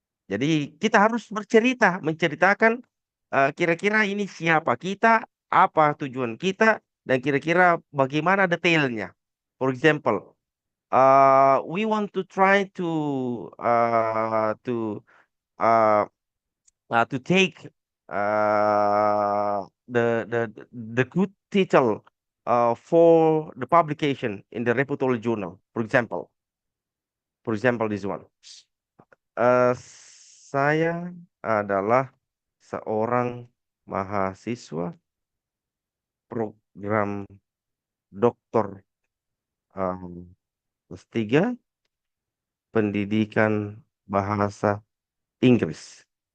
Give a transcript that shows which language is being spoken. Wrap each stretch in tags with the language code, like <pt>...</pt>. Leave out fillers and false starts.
<id>Jadi kita harus bercerita, menceritakan kira-kira ini siapa kita, apa tujuan kita, dan kira-kira bagaimana detailnya.</id> <en>For example, we want to try uh, to take the good title for the publication in the reputable journal. For example, this one.</en> <id>Saya adalah seorang mahasiswa program doktor S3 pendidikan bahasa Inggris.</id>